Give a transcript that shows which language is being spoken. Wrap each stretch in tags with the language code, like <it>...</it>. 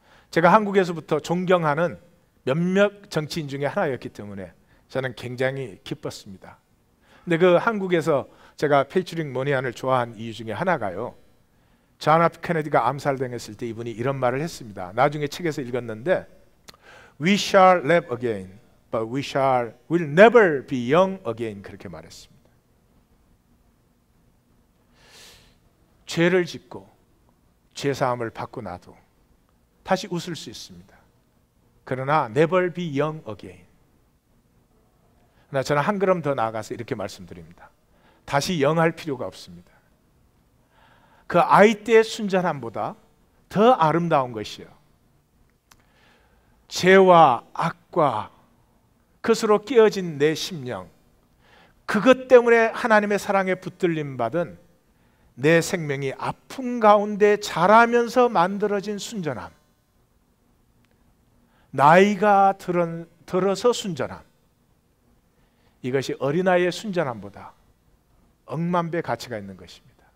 <ko>제가 한국에서부터 존경하는 몇몇 정치인 중에 하나였기 때문에 저는 굉장히 기뻤습니다. 근데 그 한국에서 제가 패트릭 머니한을 좋아한 이유 중에 하나가요, 존 F 케네디가 암살당했을 때 이분이 이런 말을 했습니다. 나중에 책에서 읽었는데</ko> <en>We shall live again, but will never be young again,</en> <ko>그렇게 말했습니다. 죄를 짓고 죄사함을 받고 나도 다시 웃을 수 있습니다. 그러나</ko> <en>never be young again.</en> <ko>그러나 저는 한 걸음 더 나아가서 이렇게 말씀드립니다. 다시 영할 필요가 없습니다. 그 아이 때의 순전함보다 더 아름다운 것이요, 죄와 악과 그것으로 깨어진 내 심령, 그것 때문에 하나님의 사랑에 붙들림 받은 내 생명이 아픔 가운데 자라면서 만들어진 순전함, 나이가 들어서 순전함, 이것이 어린아이의 순전함보다 억만배 가치가 있는 것입니다.</ko>